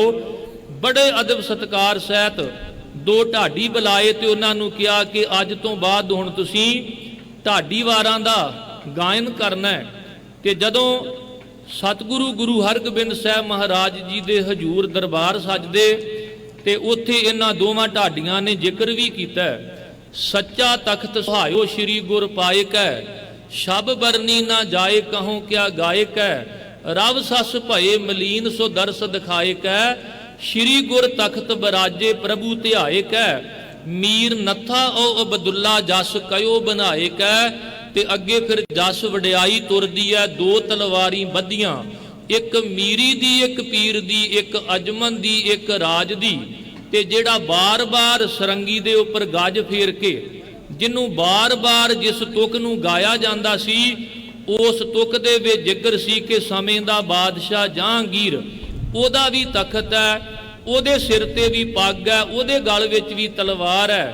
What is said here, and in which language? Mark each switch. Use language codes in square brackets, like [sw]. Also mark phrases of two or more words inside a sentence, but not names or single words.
[pa] ਬੜੇ ਅਦਬ ਸਤਿਕਾਰ ਸਹਿਤ 2 ਢਾਡੀ ਬੁਲਾਏ ਤੇ ਉਨ੍ਹਾਂ ਨੂੰ ਕਿਹਾ ਕਿ ਅੱਜ ਤੋਂ ਬਾਅਦ ਹੁਣ ਤੁਸੀਂ ਢਾਡੀ ਵਾਰਾਂ ਦਾ ਗਾਇਨ ਕਰਨਾ ਹੈ। ਕਿ ਜਦੋਂ ਸਤਿਗੁਰੂ ਗੁਰੂ ਹਰਿਗੋਬਿੰਦ ਸਾਹਿਬ ਮਹਾਰਾਜ ਜੀ ਦੇ ਹਜ਼ੂਰ ਦਰਬਾਰ ਸਜਦੇ ਤੇ ਉੱਥੇ ਇਨ੍ਹਾਂ ਦੋਵਾਂ ਢਾਡੀਆਂ ਨੇ ਜ਼ਿਕਰ ਭੀ ਕੀਤਾ, ਸੱਚਾ ਤਖ਼ਤ ਸੁਹਾਇਓ ਸ੍ਰੀ ਗੁਰ ਪਾਏ ਕੈ, ਸ਼ਬ ਬਰਨੀ ਨਾ ਜਾਏ ਕਹੋਂ ਕਿਆ ਗਾਏ ਕੈ, ਰਵ ਸਸ ਭਏ ਮਲੀਨ ਸੋ ਦਰਸ ਦਿਖਾਏ ਕੈ, ਸ੍ਰੀ ਗੁਰ ਤਖ਼ਤ ਬਿਰਾਜੇ ਪ੍ਰਭੂ ਧਿਆਏ ਕੈ, ਮੀਰ ਨੱਥਾ ਓ ਅਬਦੁੱਲਾ ਜਸ ਕਿਓ ਬਣਾਏ ਕੈ। ਤੇ ਅੱਗੇ ਫਿਰ ਜਸ ਵਡਿਆਈ ਤੁਰਦੀ ਹੈ, 2 ਤਲਵਾਰੀ ਬੱਧੀਆਂ, ਇੱਕ ਮੀਰੀ ਦੀ, ਇੱਕ ਪੀਰ ਦੀ, ਇੱਕ ਅਜਮਨ ਦੀ, ਇੱਕ ਰਾਜ ਦੀ। ਤੇ ਜਿਹੜਾ ਬਾਰ ਬਾਰ ਸਰੰਗੀ ਦੇ ਉੱਪਰ ਗਜ਼ ਫੇਰ ਕੇ ਜਿਨ੍ਹੋਂ ਬਾਰ ਬਾਰ ਜਿਸ ਤੁਕ ਨੂੰ ਗਾਇਆ ਜਾਂਦਾ ਸੀ, ਉਸ ਤੁਕ ਦੇ ਵਿੱਚ ਜ਼ਿਕਰ ਸੀ ਕਿ ਸਮੇਂ ਦਾ ਬਾਦਸ਼ਾਹ ਜਹਾਂਗੀਰ ਓਦਾ ਭੀ ਤਖ਼ਤ ਹੈ, ਓਦੇ ਸਿਰ ਤੇ ਭੀ ਪੱਗ ਹੈ, ਓਦੇ ਗਲ ਵਿੱਚ ਭੀ ਤਲਵਾਰ ਹੈ।